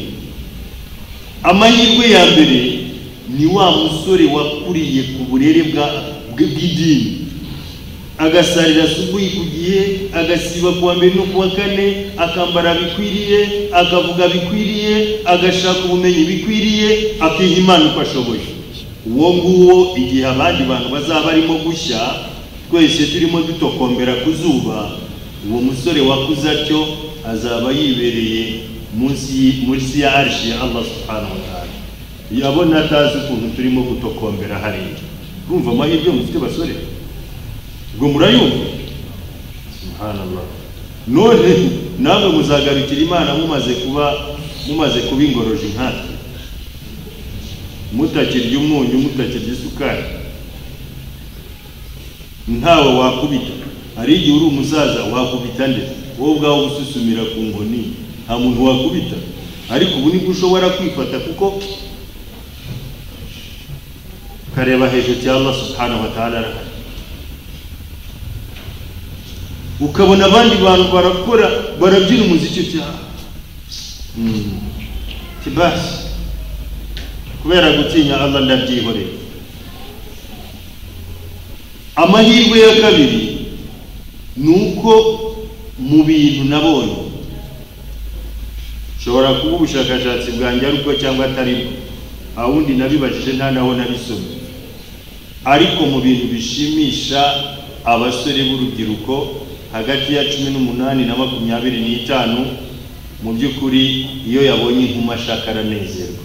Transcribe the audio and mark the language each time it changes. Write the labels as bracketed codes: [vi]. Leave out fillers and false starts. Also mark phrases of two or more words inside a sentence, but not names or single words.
[rw] Amahirwe ya mbere ni wa musore wakuriye ku burere bw'idini, agasarira subuhi ku gihe, agasiba kuwa mbere no kuwa kane, akambara bikwiriye, akavuga bikwiriye, agashaka ubumenyi bikwiriye, akiha Imana uko ashoboye. Uwo nguwo igihe abandi bantu bazaba barimo gushya, twese turimo dutokombera ku zuba, uwo musore wakuze atyo azaba yibereye munsi ya arshi ya Allah [ar] سبحانه وتعالى. [rw] Yabona atazi ukuntu turimo gutokombera hariya. Urumva amahirwe mufite basore? Ubwo murayumva? Subhanallah. None namwe muzagarukira Imana mumaze kuba ingoroje nkatwe, mutakirya umunyu, mutakirya isukari, ntawe wakubita. Hari igihe uri umusaza wakubita nde? Wowe ubwawe ususumira ku ngoni, nta muntu wakubita. Ariko ubu nibwo ushobora kwifata kuko kareba hejuru ya Allah [ar] سبحانه وتعالى [rw] arahari. Ukabona abandi bantu barakora barabyina umuziki cyane kibasi kubera gutinya Allah ndabyihoreye. Amahirwe ya kabiri nuko mu bintu nabonye, shobora kuba ubushakashatsi bwanjye ariko cyangwa atari bwo, awundi nabibajije nta naho nabisomye, ariko mu bintu bishimisha abasore b'urubyiruko hagati ya 18 na 25, mu by'ukuri iyo yabonye inkuma ashaka aranezerwa.